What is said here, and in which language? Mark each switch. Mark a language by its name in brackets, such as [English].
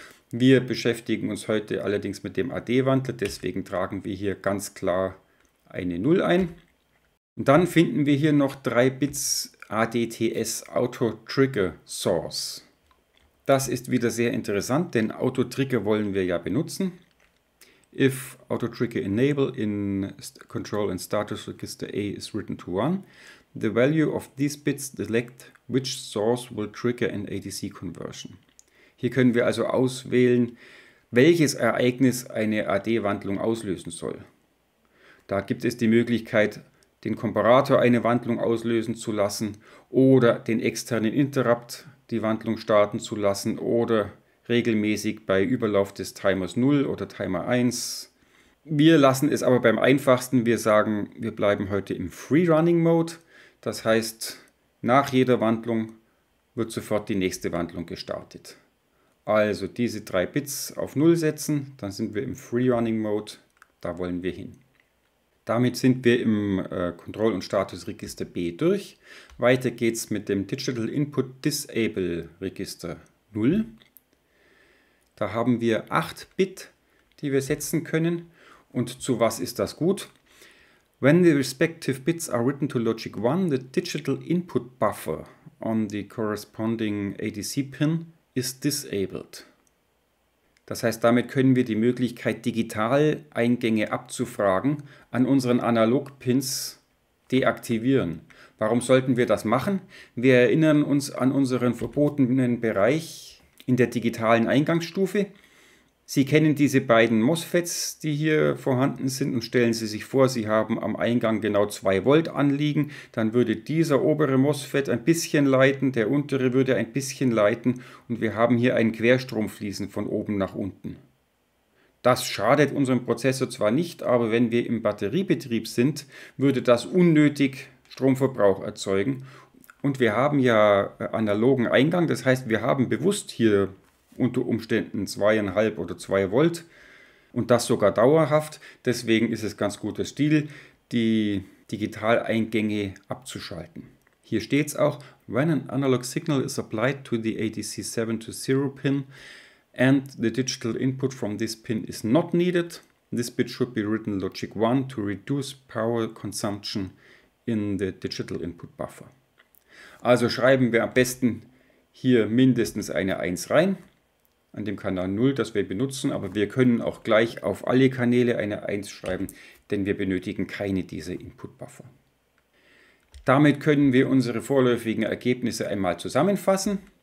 [German] Wir beschäftigen uns heute allerdings mit dem AD-Wandler, deswegen tragen wir hier ganz klar eine 0 ein. Und dann finden wir hier noch 3 Bits ADTS Auto Trigger Source. Das ist wieder sehr interessant, denn Auto Trigger wollen wir ja benutzen. [English] If Auto Trigger Enable in Control and Status Register A is written to 1, the value of these bits select which source will trigger an ADC conversion. [German] Hier können wir also auswählen, welches Ereignis eine AD-Wandlung auslösen soll. Da gibt es die Möglichkeit, den Komparator eine Wandlung auslösen zu lassen oder den externen Interrupt die Wandlung starten zu lassen oder regelmäßig bei Überlauf des Timers 0 oder Timer 1. Wir lassen es aber beim einfachsten. Wir sagen, wir bleiben heute im Free-Running Mode. Das heißt, nach jeder Wandlung wird sofort die nächste Wandlung gestartet. Also diese 3 Bits auf 0 setzen, dann sind wir im Free-Running Mode. Da wollen wir hin. Damit sind wir im Kontroll- und Statusregister B durch. Weiter geht es mit dem Digital Input Disable Register 0. Da haben wir 8 Bit, die wir setzen können. Und zu was ist das gut? [English] When the respective bits are written to logic 1, the digital input buffer on the corresponding ADC pin is disabled. [German] Das heißt, damit können wir die Möglichkeit, Digitaleingänge abzufragen, an unseren Analog-Pins deaktivieren. Warum sollten wir das machen? Wir erinnern uns an unseren verbotenen Bereich in der digitalen Eingangsstufe. Sie kennen diese beiden MOSFETs, die hier vorhanden sind, und stellen Sie sich vor, Sie haben am Eingang genau 2 Volt anliegen. Dann würde dieser obere MOSFET ein bisschen leiten, der untere würde ein bisschen leiten und wir haben hier einen Querstrom fließen von oben nach unten. Das schadet unserem Prozessor zwar nicht, aber wenn wir im Batteriebetrieb sind, würde das unnötig Stromverbrauch erzeugen. Und wir haben ja analogen Eingang, das heißt, wir haben bewusst hier unter Umständen 2,5 oder 2 Volt und das sogar dauerhaft. Deswegen ist es ganz guter Stil, die Digitaleingänge abzuschalten. [English] Hier steht es auch, when an analog signal is applied to the ADC 7 to 0 pin and the digital input from this pin is not needed, this bit should be written logic 1 to reduce power consumption in the digital input buffer. [German] Also schreiben wir am besten hier mindestens eine 1 rein. an dem Kanal 0, das wir benutzen, aber wir können auch gleich auf alle Kanäle eine 1 schreiben, denn wir benötigen keine dieser Input-Buffer. Damit können wir unsere vorläufigen Ergebnisse einmal zusammenfassen.